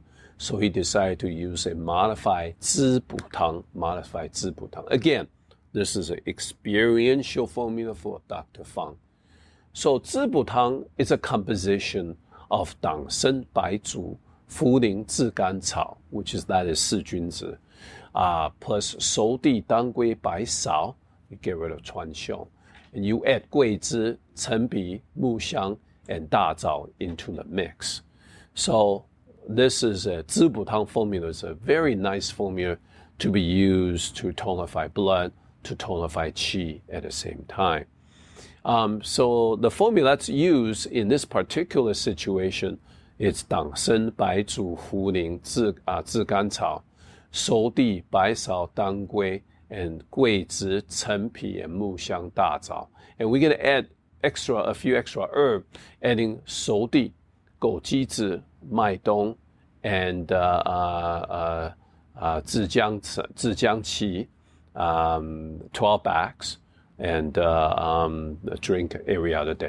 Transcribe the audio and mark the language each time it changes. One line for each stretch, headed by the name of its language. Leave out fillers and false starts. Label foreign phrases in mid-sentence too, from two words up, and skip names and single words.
English: So he decided to use a modified Zi Bu Tang, modified Zi Bu Tang. Again, this is an experiential formula for Dr. Fang. So Zi Bu Tang is a composition of Dang Shen, Bai Zhu, Fu Ling, Zi Gan Cao, which is that is Si Junzi, plus Shou Di, Dang Gui, Bai Sao, you get rid of Chuan Xiong, and you add Gui Zhi, Chen Bi, Mu Xiang, and Da Zao into the mix. So this is a Zi Bu Tang formula. It's a very nice formula to be used to tonify blood, to tonify qi at the same time. So the formula that's used in this particular situation is Dang Shen, Bai Zhu, Fu Ling, Zi Gan Cao, Shou Di, Bai Sao, Dang Gui, and Gui Zhi, Chen Pi, and Mu Xiang, Da Zao. And we're going to add a few extra herbs, adding Shou Di, Gou Ji Zhi, Mai Dong, and Zhijiang Qi, 12 bags, and drink every other day.